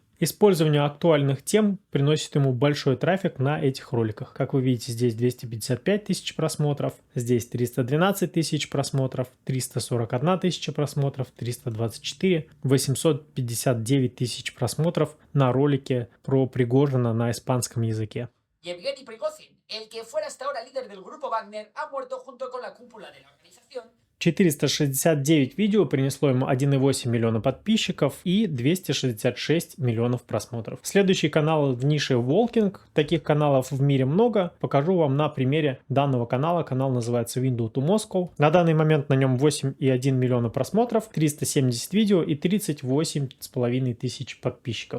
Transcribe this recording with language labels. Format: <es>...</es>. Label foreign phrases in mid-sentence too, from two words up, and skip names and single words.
<ru>Использование актуальных тем приносит ему большой трафик на этих роликах. Как вы видите, здесь 255 тысяч просмотров, здесь 312 тысяч просмотров, 341 тысяча просмотров, 324, 859 тысяч просмотров на ролике про Пригожина на испанском языке.</ru> <es>Yevgeny Prigozhin, el que fuera hasta ahora líder del grupo Wagner, ha muerto junto con la cúpula de la organización.</es> <ru>469 видео принесло ему 1,8 миллиона подписчиков и 266 миллионов просмотров. Следующий канал в нише Walking. Таких каналов в мире много. Покажу вам на примере данного канала. Канал называется Window to Moscow. На данный момент на нем 8,1 миллиона просмотров, 370 видео и 38,5 тысяч подписчиков.</ru>